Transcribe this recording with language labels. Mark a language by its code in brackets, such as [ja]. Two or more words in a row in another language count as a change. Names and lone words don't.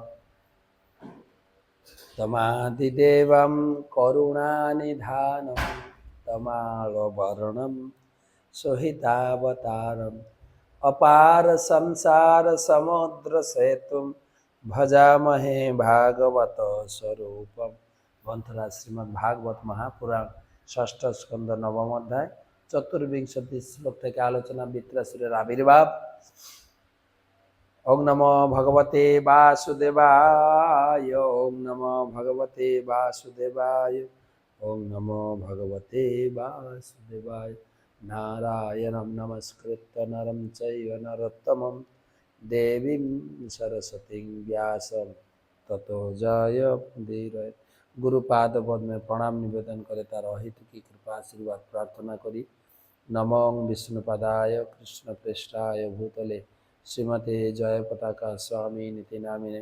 [sa] তমাদিদেবম করুণানিধানম তমালবর্ণম সহিতাবতারম অপার সংসার সমুদ্র সেতুম ভজামহে ভাগবত স্বরূপম। [bn] গ্রন্থরাজ শ্রীমদ্ ভাগবত মহাপুরাণ, 6ষ্ঠ স্কন্ধ, 9ম অধ্যায়, চতুর্বিংশতি শ্লোক থেকে আলোচনা। বৃত্রাসুরের আবির্ভাব। [sa] ওং নমো ভগবতে বাসুদেবায়, ওং নমো ভগবতে বাসুদেবায়, ওং নমো ভগবতে বাসুদেবায়। নারায়ণং নমস্কৃত্য নরং চৈব নরোত্তমং দেবীং সরস্বতীং ব্যাসং ততো জয়মুদীরয়েৎ। [bn] গুরুপাদ পদ্মে প্রণাম নিবেদন করে তার অহেতুকী কৃপা আশীর্বাদ প্রার্থনা করি। [sa] নমঃ বিষ্ণুপাদায় কৃষ্ণপ্রেষ্ঠায় ভূতলে শ্রীমতে জয় পতাকা স্বামী নীতি নামিনে।